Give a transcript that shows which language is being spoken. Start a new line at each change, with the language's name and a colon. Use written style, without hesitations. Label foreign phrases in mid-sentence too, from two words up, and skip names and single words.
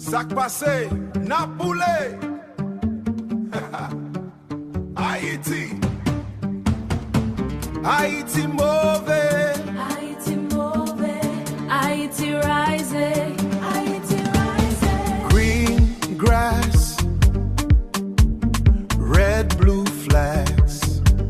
Haitian Creole: Sak pase, na poule. Haiti. Haiti mauvais. Haiti mauvais.
English: Haiti rising. Haiti rising. Green grass, red, blue flags.